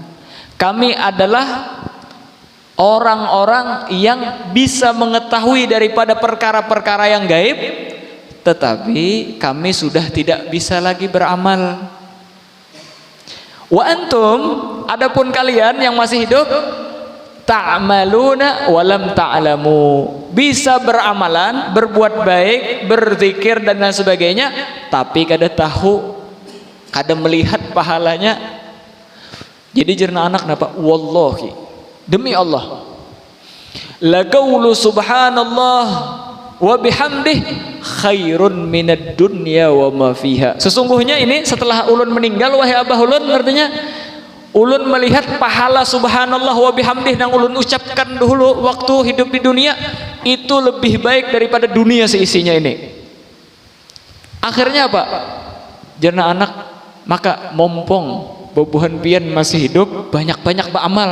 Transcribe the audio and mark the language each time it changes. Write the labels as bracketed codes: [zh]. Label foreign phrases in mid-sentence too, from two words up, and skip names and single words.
[id] Kami adalah orang-orang yang bisa mengetahui daripada perkara-perkara yang gaib, tetapi kami sudah tidak bisa lagi beramal. [ar] وأنتم, [id] adapun kalian yang masih hidup, [ar] تعملون ولم تعلموا, [id] bisa beramalan, berbuat baik, berzikir dan lain sebagainya, tapi [bjn] kada tahu, kada melihat [id] pahalanya. [bjn] Jadi jerna anak napa? [ar] Wallahi, [id] demi Allah, [ar] لقول سبحان الله وبحمده خير من الدنيا وما فيها. [id] Sesungguhnya ini setelah ulun meninggal, wahai abah ulun, artinya ulun melihat pahala [ar] سبحان الله وبحمده [id] yang ulun ucapkan dulu waktu hidup di dunia itu lebih baik daripada dunia seisinya ini. Akhirnya apa? [bjn] Jerna anak, maka mompong bobohan pian masih hidup, banyak-banyak beramal.